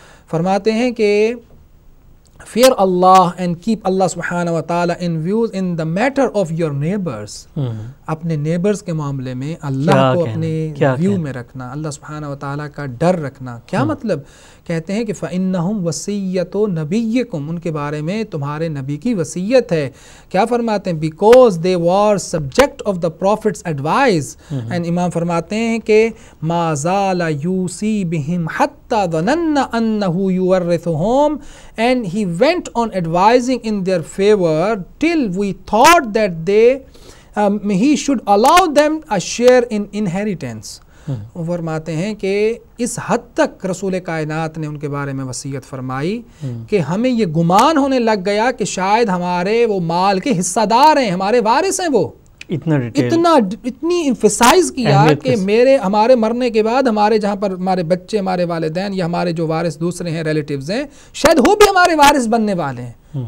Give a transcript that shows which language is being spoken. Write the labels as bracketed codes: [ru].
[ur] فرماتے ہیں کہ [en] fear Allah and keep Allah subhanahu wa ta'ala in views in the matter of your neighbors. [ur] اپنے neighbours کے معاملے میں اللہ کو اپنے ویو میں رکھنا، اللہ سبحانہ و تعالیٰ کا ڈر رکھنا. کیا مطلب؟ کہتے ہیں کہ [ar] فَإِنَّهُمْ وَصِيَّةُ نَبِيِّكُمْ، [ur] ان کے بارے میں تمہارے نبی کی وصیت ہے. کیا فرماتے ہیں؟ [en] because they were subject of the prophet's advice. and [ur] امام فرماتے ہیں کہ [ar] مَا زَالَ يُوصِي بِهِمْ حَتَّى ظَنَنَّ أَنَّهُ يُوَرِّثُهُمْ، [en] and he went on advising in their favor till we thought that he should allow them a share in inheritance. [ur] فرماتے ہیں کہ اس حد تک رسول کائنات نے ان کے بارے میں وصیت فرمائی کہ ہمیں یہ گمان ہونے لگ گیا کہ شاید ہمارے وہ مال کے حصہ دار ہیں، ہمارے وارث ہیں. وہ اتنی emphasize کیا کہ ہمارے مرنے کے بعد ہمارے جہاں پر ہمارے بچے، ہمارے والدین یا ہمارے جو وارث دوسرے ہیں، ریلیٹیوز ہیں، شاید وہ بھی ہمارے وارث بننے والے ہیں.